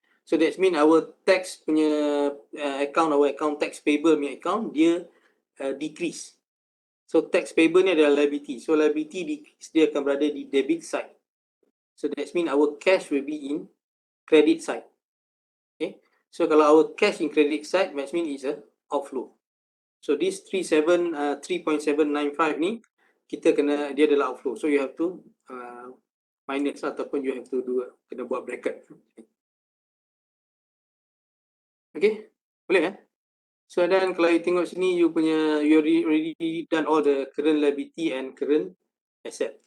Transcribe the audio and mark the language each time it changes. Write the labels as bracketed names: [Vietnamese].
[English] So that mean our tax [Malay] punya [English] account, our account tax payable [Malay] punya account dia [English] decrease. So tax payable [Malay] ni adalah [English] liability. So liability decrease, [Malay] dia akan berada di [English] debit side. So that mean our cash will be in credit side. Okay. So [Malay] kalau [English] our cash in credit side, that means it's a outflow. [Malay] So this 3.795 ni kita kena, dia adalah outflow. [English] So you have to minus [Malay] ataupun [English] you have to do [Malay] kena buat [English] bracket. Okay, [Malay] boleh [English] So then [Malay] kalau [English] you [Malay] tengok sini, [English] you already done all the current liability and current asset.